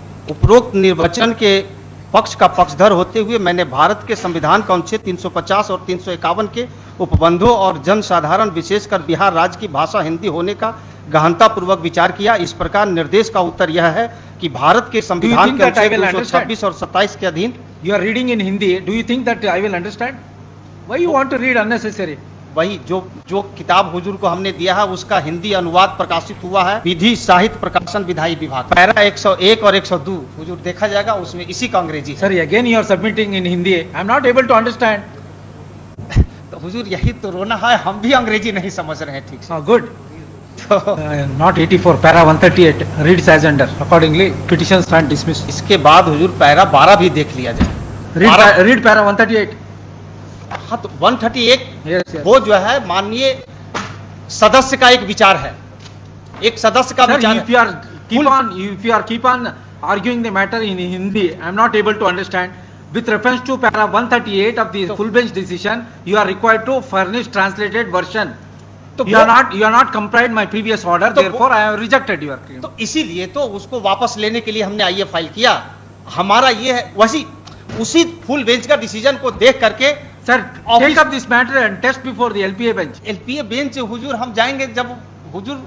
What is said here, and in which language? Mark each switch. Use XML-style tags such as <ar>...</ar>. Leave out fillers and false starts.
<hi>उपरोक्त निर्वचन के पक्ष का पक्षधर होते हुए मैंने भारत के संविधान का अनुच्छेद 350 और 351 के उपबंधों और जनसाधारण विशेषकर बिहार राज्य की भाषा हिंदी होने का गहनतापूर्वक विचार किया। इस प्रकार निर्देश का उत्तर यह है कि भारत के संविधान के अनुच्छेद 226 और 27 के अधीन</hi> <en>You are reading in Hindi. Do you think that I will understand? Why you want to read unnecessary?</en> <hi>वही जो किताब हुजूर को हमने दिया है उसका हिंदी अनुवाद प्रकाशित हुआ है विधि साहित्य प्रकाशन विधायी विभाग, पैरा 101 और 102 हुजूर देखा जाएगा, उसमें इसी का अंग्रेजी है।</hi> <en>Sorry, again you are submitting in Hindi. I am not able to understand.</en> <hi>तो हुजूर यही तो रोना है, हम भी अंग्रेजी नहीं समझ रहे हैं ठीक से।</hi> <en>Oh, good.</en> <hi>तो</hi> <en>Not 84, para 138 reads as under. Accordingly, petition stand dismissed.</en> <hi>इसके बाद हुजूर पैरा 12 भी देख लिया जाए।</hi> <en>Read para 138.</en> <hi>हाँ तो 138</hi> <en>Yes, yes.</en> <hi>वो जो है माननीय सदस्य का एक विचार है, एक सदस्य का</hi> <en>Sir, विचार if you are keep on arguing the matter in Hindi, I am not able to understand. With reference to para 138 of the full bench decision, you are required to furnish translated version.</en> <hi>तो</hi> <en>You are not complied my previous order,</en> <hi>तो</hi> <en>therefore I have rejected your claim.</en> <hi>तो इसीलिए तो उसको वापस लेने के लिए हमने आईए फाइल किया। हमारा ये है वैसी उसी फुल बेंच का डिसीजन को देख करके</hi> <en>Sir, Office- take up this matter and test before the LPA bench.</en> <hi>LPA bench हुजूर हम जाएंगे जब हुजूर</hi>